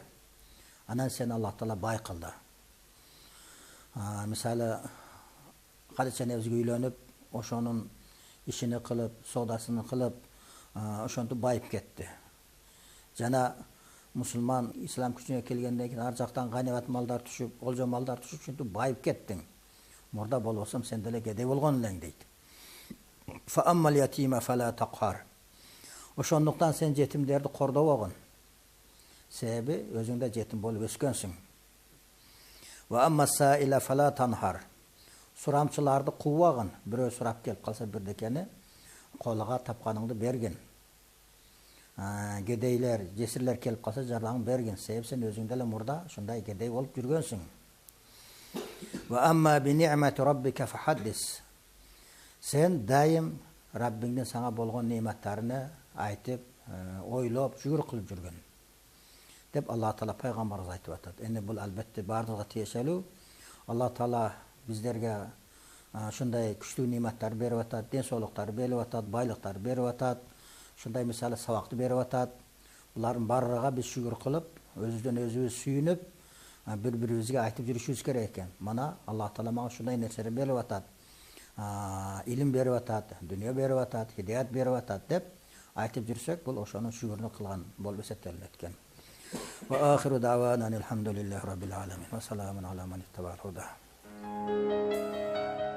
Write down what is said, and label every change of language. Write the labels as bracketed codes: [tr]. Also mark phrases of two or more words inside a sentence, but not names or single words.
[ky] Анан сени Аллах Таала бай кылды. Мисалы, Хадича энебизге үйлөнүп, ошонун ишини кылып, соодасын кылып, ошентип байып кетти. Жана мусулман ислам күчүнө келгенден кийин ар жактан ганимат малдар түшүп, олжо малдар түшүп, ушинтип байып кеттиң. Мурда болбосом сен деле кедей болгон элең дейт. [ar] فأما اليتيم فلا تقهر. [ky] Ошондуктан сен жетимдерди кордобогун. Себеби өзүң да жетим болуп өскөнсүң. [ar] وأما السائل فلا تنهر. [ky] Сурамчыларды кубагын. Бирөө сурап келип калса бирдекени колуга тапканыңды бергин. Кедейлер, жесирлер келип калса жардамың бергин. Себеби сен өзүң деле мурда ушундай кедей болуп жүргөнсүң. [ar] وأما بنعمة ربك فحدث. [ky] Сен дайым Раббиңдин саңа болгон нематтарыны айтып, ойлоп, шүгүр кылып жүргөн. Деп Аллах Таала пайгамбарыбыз айтып атат. Эми бул албетте бардыгы тиешелүү. Аллах Таала биздерге ушундай күчтүү нематтар берип атат, ден соолуктар берип атат, байлыктар берип атат. Ушундай мисалы сабакты берип атат. Булардын баарыга биз шүгүр кылып, өзүбүздөн өзүбүз сүйүнүп, бири-бирибизге айтып жүрүшүбүз керек экен. Мана Аллах Таала мага ушундай нерселерди берип атат. Илим берип атат, дүнүйө берип атат, хидаят берип атат деп айтып жүрсөк, бул ошонун шүгүрүнө кылган болуп эсептелет экен. [ar] وآخر دعوانا الحمد لله رب العالمين. وسلام على من اتبع الهدى.